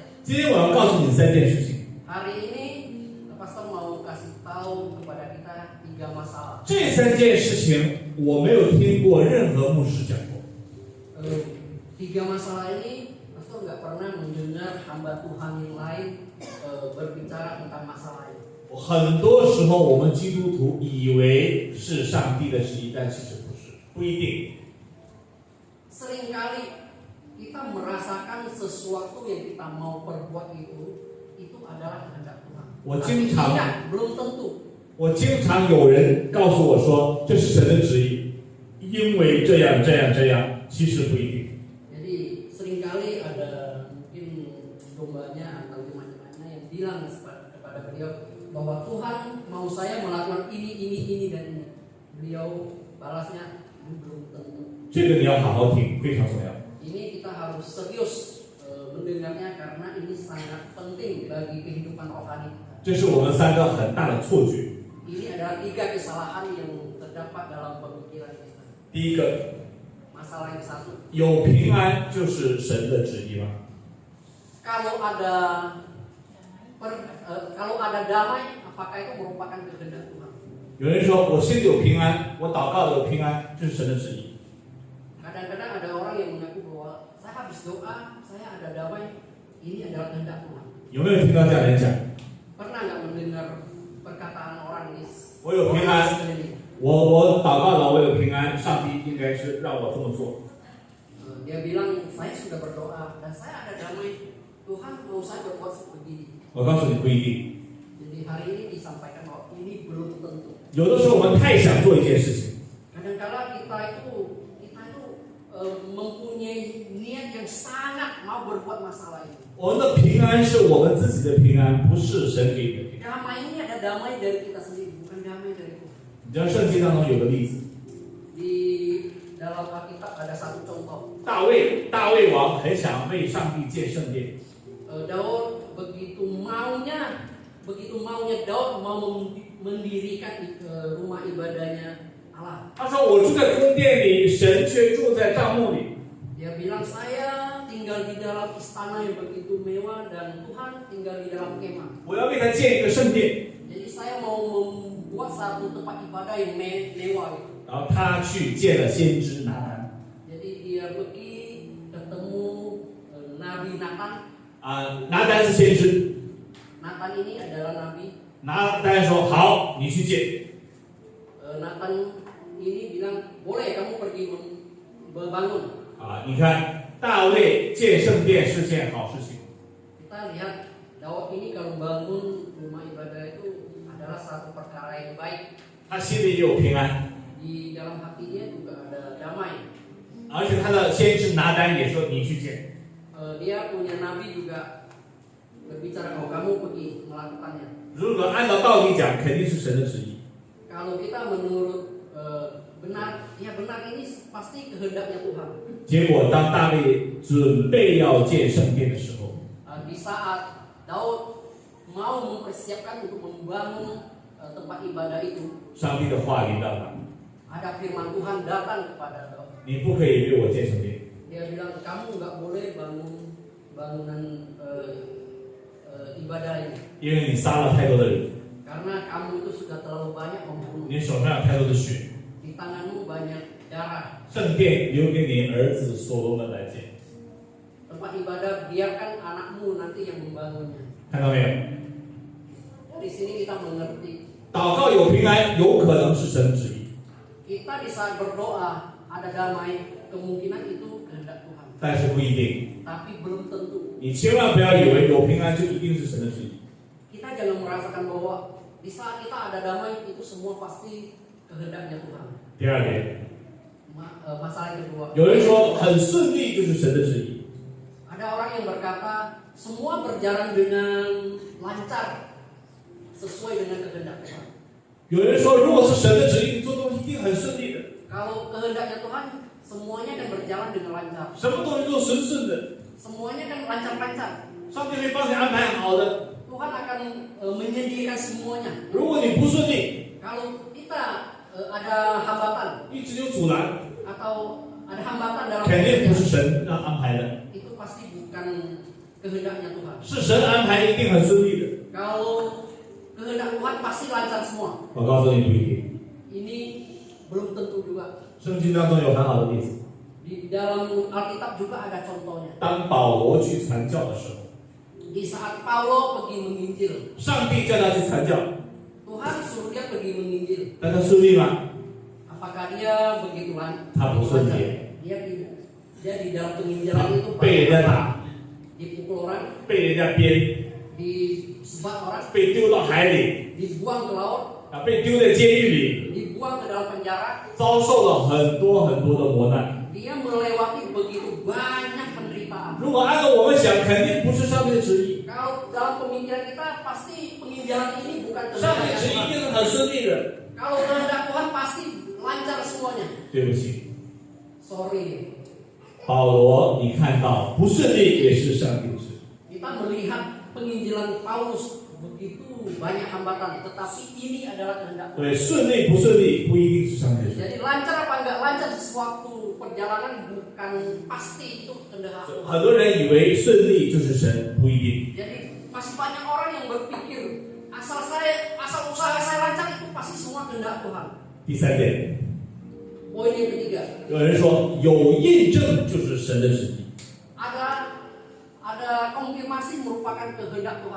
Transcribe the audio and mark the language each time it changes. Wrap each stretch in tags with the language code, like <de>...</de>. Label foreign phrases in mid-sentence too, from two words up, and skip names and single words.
<zh>今天我要告诉你3件事情，</zh> <id>Hari ini Pastor mau kasih tahu kepada kita 3 masalah.</id> <zh>这3件事情我没有听过任何牧师讲过。</zh> <id>3 masalah ini Pastor nggak pernah mendengar hamba Tuhan yang lain berbicara tentang masalah ini.</id> <zh>很多时候我们基督徒以为是上帝的旨意，但其实不是，不一定。</zh> <id>Seringkali kita merasakan sesuatu yang kita mau perbuat itu adalah kehendak Tuhan.</id> <zh>我经常</zh> <id>belum tentu.</id> <zh>我经常有人告诉我说这是神的旨意，因为这样这样这样，其实不一定。</zh> <id>Jadi seringkali ada mungkin domanya atau gimana yang bilang kepada beliau bahwa Tuhan mau saya melakukan ini dan ini. Beliau balasnya belum tentu.</id> <zh>这个你要好好听，非常重要。</zh> <id>Ini kita harus serius mendengarnya karena ini sangat penting bagi kehidupan rohani kita.</id> <zh>这是我们3个很大的错觉。</zh> <id>Ini adalah 3 kesalahan yang terdapat dalam pemikiran kita.</id> <zh>第一个，</zh> <id>Masalah yang satu,</id> <zh>有平安就是神的旨意吗？</zh> <id>kalau ada damai, apakah itu merupakan kehendak Tuhan?</id> <zh>有人说我心里有平安，我祷告有平安，这是神的旨意。</zh> <id>Kadang-kadang ada orang yang mengaku bahwa saya habis doa, saya ada damai, ini adalah kehendak Tuhan.</id> <zh>有没有听到这样的人讲？</zh> <id>Pernah nggak mendengar perkataan orang di</id> <zh>我有平安，</zh> <id>sekeliling?</id> <zh>我祷告了，我有平安，上帝应该是让我这么做。</zh> <id>Dia bilang saya sudah berdoa dan saya ada damai. Tuhan mau saya berbuat begini.</id> <zh>我告诉你不一定。</zh> <id>Jadi hari ini disampaikan bahwa ini belum tentu.</id> <zh>有的时候我们太想做一件事情，</zh> <id>Kadang-kala kita itu mempunyai niat yang sangat mau berbuat masalah ini.</id> <zh>我们的平安是我们自己的平安，不是神给的平安。</zh> <id>Damai ini ada damai dari kita sendiri, bukan damai dari Tuhan.</id> <zh>你知道圣经当中有个例子，</zh> <id>Di dalam Alkitab ada satu contoh.</id> <zh>大卫王很想为上帝建圣殿，</zh> <id>Daud begitu maunya Daud mau mendirikan rumah ibadahnya Allah.</id> <zh>他说我住在宫殿里，神却住在帐幕里。</zh> <id>Dia bilang saya tinggal di dalam istana yang begitu mewah dan Tuhan tinggal di dalam kemah.</id> <zh>我要为他建一个圣殿，</zh> <id>Jadi saya mau membuat satu tempat ibadah yang mewah gitu.</id> <zh>然后他去见了先知拿单。</zh> <id>Jadi dia pergi ketemu Nabi Nathan.</id> <zh>拿单是先知，</zh> <id>Nathan ini adalah nabi.</id> <zh>拿单说好，你去见。</zh> <id>Nathan ini bilang boleh kamu pergi membangun.</id> <zh>你看大卫建圣殿是件好事情。</zh> <id>Kita lihat Daud ini kalau bangun rumah ibadah itu adalah satu perkara yang baik.</id> <zh>他心里有平安，</zh> <id>Di dalam hati dia juga ada damai.</id> <zh>而且他的先知拿单也说你去见。</zh> <id>Dia punya nabi juga berbicara, oh kamu pergi melakukannya.</id> <zh>如果按照道理讲，肯定是神的旨意。</zh> <id>Kalau kita menurut benar, ya benar ini pasti kehendaknya Tuhan.</id> <zh>结果当大卫准备要建圣殿的时候，</zh> <id>Di saat Daud mau mempersiapkan untuk membangun tempat ibadah itu,</id> <zh>上帝的话临到他，</zh> <id>ada firman Tuhan datang kepada Daud.</id> <zh>你不可以为我建圣殿，</zh> <id>Dia bilang kamu nggak boleh bangunan ibadah ini</id> <zh>因为你杀了太多的人，</zh> <id>karena kamu itu sudah terlalu banyak membunuh.</id> <zh>你手上有太多的血。</zh> <id>Di tanganmu banyak darah.</id> <zh>圣殿留给你儿子所罗门来建，</zh> <id>Tempat ibadah biarkan anakmu nanti yang membangunnya.</id> <zh>看到没有？</zh> <id>Di sini kita mengerti.</id> <zh>祷告有平安，有可能是神的旨意，</zh> <id>Kita di saat berdoa ada damai, kemungkinan itu kehendak Tuhan.</id> <zh>但是不一定。</zh> <id>Tapi belum tentu.</id> <zh>你千万不要以为有平安就一定是神的旨意。</zh> <id>Kita jangan merasakan bahwa di saat kita ada damai itu semua pasti kehendaknya Tuhan.</id> <zh>第二点，</zh> <id>Masalah yang kedua.</id> <zh>有人说很顺利就是神的旨意，</zh> <id>Ada orang yang berkata semua berjalan dengan lancar sesuai dengan kehendak Tuhan.</id> <zh>有人说如果是神的旨意，你做东西一定很顺利的，</zh> <id>Kalau kehendaknya Tuhan, semuanya akan berjalan dengan lancar.</id> <zh>什么东西都顺顺的，</zh> <id>Semuanya kan lancar-lancar.</id> <zh>上帝会帮你安排好的。</zh> <id>Tuhan akan menyediakan semuanya.</id> <zh>如果你不顺利，</zh> <id>Kalau kita ada hambatan</id> <zh>一直有阻拦，</zh> <id>atau ada hambatan dalam</id> <zh>肯定不</zh> <id>pekerjaan,</id> <zh>是神让安排的，</zh> <id>itu pasti bukan kehendaknya Tuhan.</id> <zh>是神安排一定很顺利的。</zh> <id>Kalau kehendak Tuhan pasti lancar semua.</id> <zh>我告诉你不一定，</zh> <id>Ini belum tentu juga.</id> <zh>圣经当中有很好的例子。</zh> <id>Di dalam Alkitab juga ada contohnya.</id> <zh>当保罗去传教的时候，</zh> <id>Di saat Paulo pergi menginjil,</id> <zh>上帝叫他去传教，</zh> <id>Tuhan suruh dia pergi menginjil.</id> <zh>但他顺利吗？</zh> <id>Apakah dia begitu lancar?</id> <zh>他不顺利，</zh> <id>Dia tidak. Dia di dalam penginjilan itu</id> <zh>被人家打，</zh> <id>dipukul orang,</id> <zh>被人家鞭，</zh> <id>disebat orang,</id> <zh>被丢到海里，</zh> <id>dibuang ke laut,</id> <zh>被丢在监狱里，</zh> <id>dibuang ke dalam penjara.</id> <zh>遭受了很多很多的磨难。</zh> <id>Dia melewati begitu banyak penderitaan.</id> <zh>如果按照我们想，肯定不是上帝的旨意，</zh> <id>Kalau dalam pemikiran kita pasti penginjilan ini bukan</id> <zh>上帝</zh> <id>kehendak</id> <zh>旨意一</zh> <id>Tuhan.</id> <zh>定是很顺利的。</zh> <id>Kalau kehendak Tuhan pasti lancar semuanya.</id> <zh>对不起，</zh> <id>Sorry,</id> <zh>保罗，你看到不顺利也是上帝的旨意。</zh> <id>kita melihat penginjilan Paulus begitu banyak hambatan, tetapi ini adalah kehendak Tuhan.</id> <zh>对，顺利不顺利不一定是上帝的旨意。</zh> <id>Jadi lancar apa enggak lancar sesuatu perjalanan bukan pasti itu kehendak Tuhan.</id> <zh>很多人以为顺利就是神，不一定。</zh> <id>Jadi masih banyak orang yang berpikir asal usaha saya lancar itu pasti semua kehendak Tuhan.</id> <zh>第三点，</zh> <id>Poin yang ketiga,</id> <zh>有人说有印证就是神的旨意，</zh> <id>ada konfirmasi merupakan kehendak Tuhan.</id>